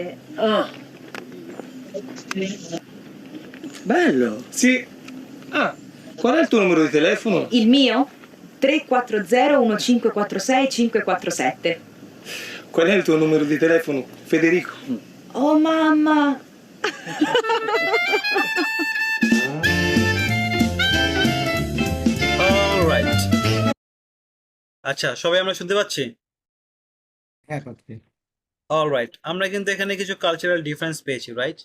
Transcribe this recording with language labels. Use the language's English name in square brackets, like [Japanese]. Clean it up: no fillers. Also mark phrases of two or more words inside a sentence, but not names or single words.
[Italian] Ah. Bello. Sì. Ah, qual è il tuo numero di telefono? Il mio? 340 1546 547. Qual è il tuo numero di telefono, Federico? Oh mamma! [Bangla] অলরাইট। আচ্ছা, সবাই আমরা শুনতে পাচ্ছি? হ্যাঁ পাচ্ছি। অলরাইট, আমরা কিন্তু এখানে কিছু [English] cultural difference [Bangla] পেয়েছি, রাইট?